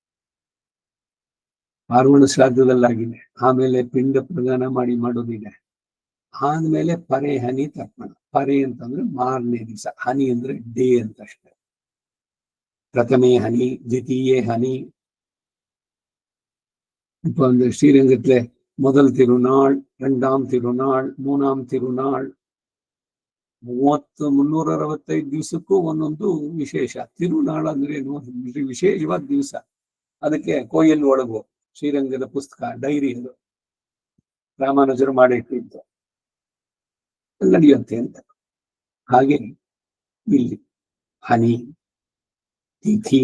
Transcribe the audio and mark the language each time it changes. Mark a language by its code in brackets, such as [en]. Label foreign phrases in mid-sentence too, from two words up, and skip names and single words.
[kn] ಪಾರ್ವಣ ಶ್ರಾದ್ದದಲ್ಲಾಗಿದೆ, ಆಮೇಲೆ ಪಿಂಡ ಪ್ರದಾನ ಮಾಡೋದಿದೆ, ಆದ್ಮೇಲೆ ಪರೆ ಹನಿ ತರ್ಪಣ. ಪರೆ ಅಂತಂದ್ರೆ ಮಾರನೇ ದಿವಸ, ಹನಿ ಅಂದ್ರೆ ಡೇ ಅಂತ ಅಷ್ಟೇ. [sa] ಪ್ರಥಮೇ ಹನಿ, ದ್ವಿತೀಯೇ ಹನಿ. [ta] இப்ப அந்த ஸ்ரீரங்கத்துல முதல் திருநாள், 2ஆம் திருநாள், 3ஆம் திருநாள், 365 [kn] ದಿವಸಕ್ಕೂ ಒಂದೊಂದು ವಿಶೇಷ. ತಿರುನಾಳ ಅಂದ್ರೆ ವಿಶೇಷವಾದ ದಿವಸ. ಅದಕ್ಕೆ ಕೋಯಲ್ಲಿ ಒಳಗು ಶ್ರೀರಂಗದ ಪುಸ್ತಕ, ಡೈರಿ ಅದು ರಾಮಾನುಜರು ಮಾಡಿಟ್ಟಿದ್ದು ನಡೆಯುತ್ತೆ ಅಂತ. ಹಾಗೆ ಇಲ್ಲಿ ಹನಿ, ತಿಥಿ.